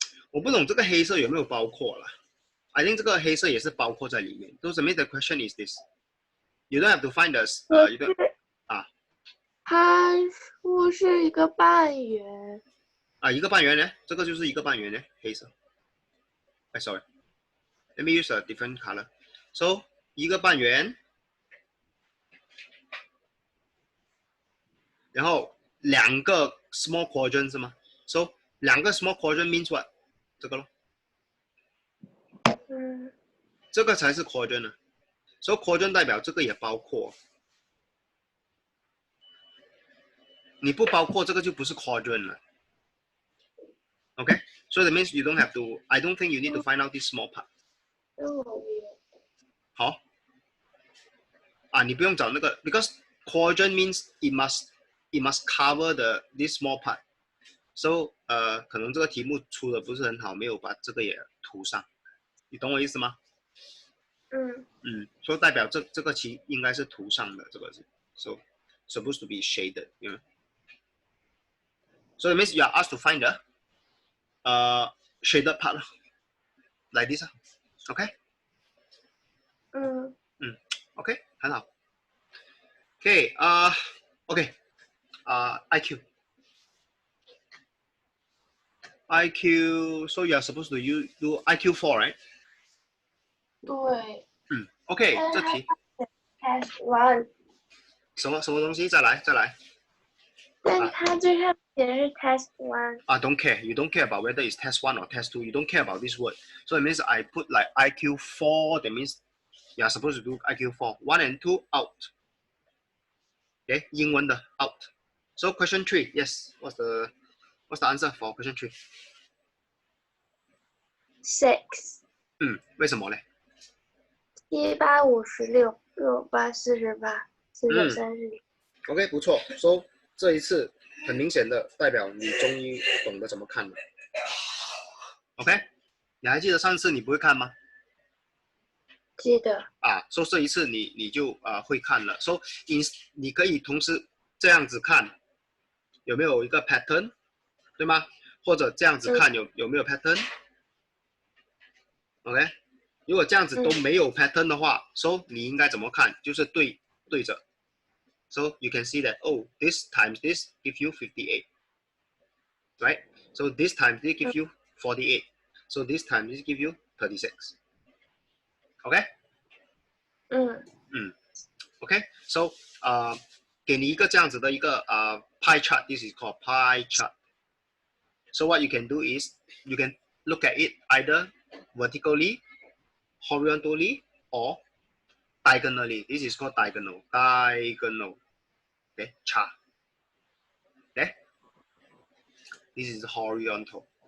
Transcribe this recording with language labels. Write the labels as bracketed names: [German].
[Chinese] 我不懂这个黑色有没有包括啦。 [English] I think [Chinese] 这个黑色也是包括在里面。 [English] So the question is this: you don't have to find us. You don't. [Chinese] 它说是一个半圆。一个半圆呢？这个就是一个半圆呢，黑色。 [English] sorry. Let me use a different color. So [Chinese] 一个半圆然后2个 [English] small quadrant [Chinese] 是吗 [English] ？So 2个 small quadrant means what？ [Chinese] 这个咯，这个才是 quadrant 呢。 So quadrant 代表这个也包括，你不包括这个就不是 quadrant 了。 [English] Okay? So that means you don't have to. I don't think you need to find out this small part. [Chinese] 好啊，你不用找那个 [English] because quadrant means it must cover this small part. [Chinese] So 可能这个题目出的不是很好，没有把这个也涂上，你懂我意思吗？所以代表这个题应该是涂上的，这个是 [English] so supposed to be shaded, you know. So it means you are asked to find the shaded part like this, okay? OK [Chinese] 很好。 [English] OK OK IQ IQ, so you are supposed to do IQ 4, right? [Chinese] 对。 OK 这题 [English] Test one。 [Chinese] 什么东西？再来。但它最上写的是 Test one。 [English] Don't care. You don't care about whether it's test 1 or test 2. You don't care about this word. So it means I put like IQ 4. That means you are supposed to do IQ 4. 1 and 2 out. Okay, [Chinese] 英文的 [English] out. So question 3. Yes. What's the answer for question 3? [Chinese] 6。为什么呢 7、8、56、6、8、48、4、9、30。 OK 不错。 So 这一次很明显的代表你终于懂得怎么看了。 OK， 你还记得上次你不会看吗？记得。 So 这一次你就会看了。So 你可以同时这样子看，有没有一个 pattern， 对吗？或者这样子看有没有 pattern？OK， 如果这样子都没有 pattern 的话，so 你应该怎么看？就是对着。 [English] So you can see that this times this give you 58, right? So this times this give you 48. So this times this give you 36. OK? OK. [Chinese] So 给你一个这样子的一个pie chart. [English] This is called pie chart. So what you can do is you can look at it either vertically, horizontally, or diagonally. This is called diagonal. Okay, chart. Okay, this is horizontal.